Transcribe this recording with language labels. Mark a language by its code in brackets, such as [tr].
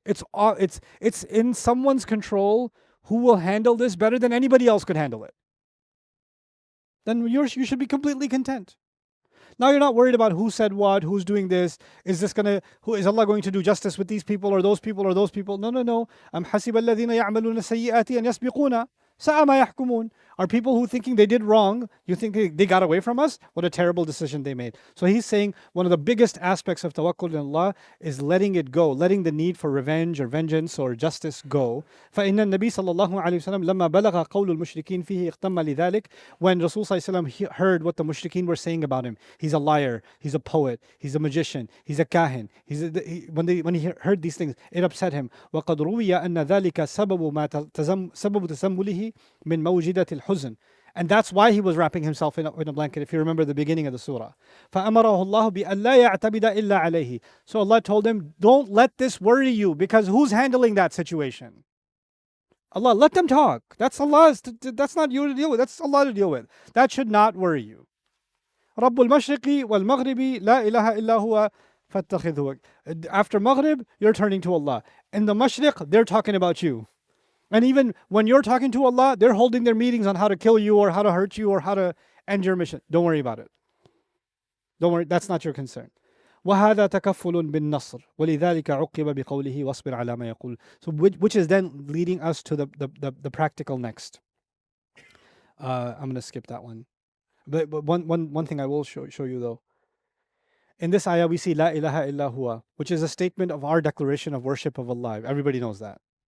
[en] It's in someone's control who will handle this better than anybody else could handle it. Then you should be completely content. Now you're not worried about who said what, who's doing this. Is Allah going to do justice with these people or those people or those people? No. [ar] Am حسب الذين يعملون السيئات أن يسبقونا ساء ما يحكمون. [en] Are people who thinking they did wrong, you think they got away from us? What a terrible decision they made. So he's saying one of the biggest aspects of tawakkul in Allah is letting it go, letting the need for revenge or vengeance or justice go. [ar] فإن النبي صلى الله عليه وسلم لما بلغ قول المشركين فيه اغتم لذلك. [en] When Rasul [ar] صلى الله عليه وسلم [en] heard what the mushrikeen were saying about him, he's a liar, he's a poet, he's a magician, he's a kahin. When he heard these things, it upset him. [ar] وقد روي أن ذلك سبب تسمله من موجدة الحزن. [en] And that's why he was wrapping himself in a blanket, if you remember the beginning of the surah. [ar] فأمره الله بأن لا يعتمد إلا عليه. [en] So Allah told him, don't let this worry you, because who's handling that situation? Allah, let them talk. That's Allah's, that's not you to deal with, that's Allah to deal with. That should not worry you. [ar] رب المشرق والمغرب لا إله إلا هو فاتخذه. [en] After Maghrib, you're turning to Allah. In the Mashriq, they're talking about you. And even when you're talking to Allah, they're holding their meetings on how to kill you or how to hurt you or how to end your mission. Don't worry about it. Don't worry, that's not your concern. [ar] وهذا تكفل بالنصر ولذلك عقب بقوله واصبر على ما يقول. [en] So which is then leading us to the practical next. I'm going to skip that one. But one thing I will show you though. In this ayah we see La ilaha illa huwa, which is a statement of our declaration of worship of Allah. Everybody knows that.